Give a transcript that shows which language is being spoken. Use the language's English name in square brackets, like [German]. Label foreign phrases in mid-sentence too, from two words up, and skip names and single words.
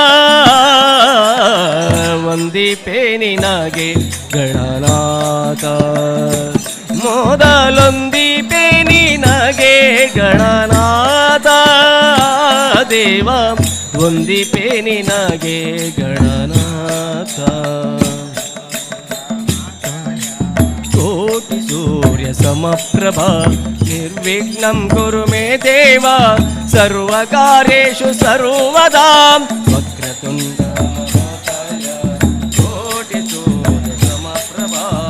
[Kannada] ವಂದಿಪೆ ನಿನಗೆ ಗಣನಾಥ ಮೊದಲೊಂದಿಪೆ ನಿನಗೆ ಗಣನಾಥ ದೇವ ವಂದಿಪೆ ನಿನಗೆ ಗಣನಾಥ [Sanskrit] ಕೋಟಿ ಸೂರ್ಯ ಸಮಪ್ರಭಾ ನಿರ್ವಿಘ್ನಂ ಕುರು ಮೇ ದೇವ ಸರ್ವಕಾರ್ಯೇಷು ಸರ್ವದಾ ವಕ್ರತುಂಡ ಕೋಟಿ ಸೂರ್ಯ ಸಮಪ್ರಭಾ